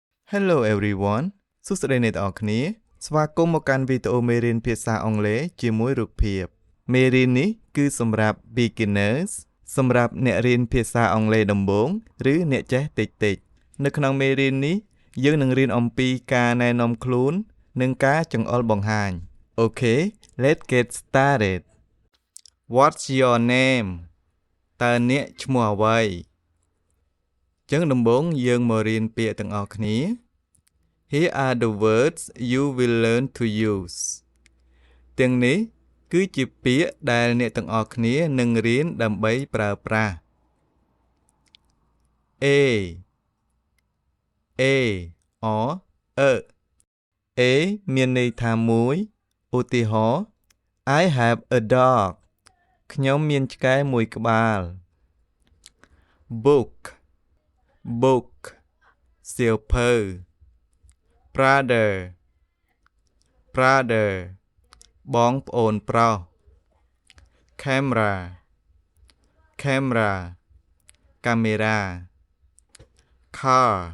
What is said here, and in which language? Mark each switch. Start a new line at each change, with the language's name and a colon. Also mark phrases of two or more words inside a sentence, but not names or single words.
English: Hello everyone
Khmer: សួស្តីអ្នកទាំងអស់គ្នាស្វាគមន៍មកកាន់វីដេអូមេរៀនភាសាអង់គ្លេសជាមួយរូបភាពមេរៀននេះគឺសម្រាប់ beginners សម្រាប់អ្នករៀនភាសាអង់គ្លេសដំបូងឬអ្នកចេះតិចៗនៅក្នុងមេរៀននេះ យើងនឹងរៀនអំពីការណែនាំខ្លួននិងការចង្អុលបង្ហាញ
English: Okay let's get started What's your name
Khmer: តើអ្នកឈ្មោះអ្វីចឹងដំបូងយើងមករៀនពាក្យទាំងអស់គ្នា
English: Here are the words you will learn to use
Khmer: ទាំងនេះគឺជាពាក្យដែលអ្នកទាំងអស់គ្នានឹងរៀនដើម្បីប្រើប្រាស់
English: A or A
Khmer: មានន័យថាមួយឧទាហរណ៍
English: I have a dog
Khmer: ខ្ញុំមានឆ្កែមួយក្បាល Book សៀវភៅ brother បងប្អូនប្រុស camera កាមេរ៉ា car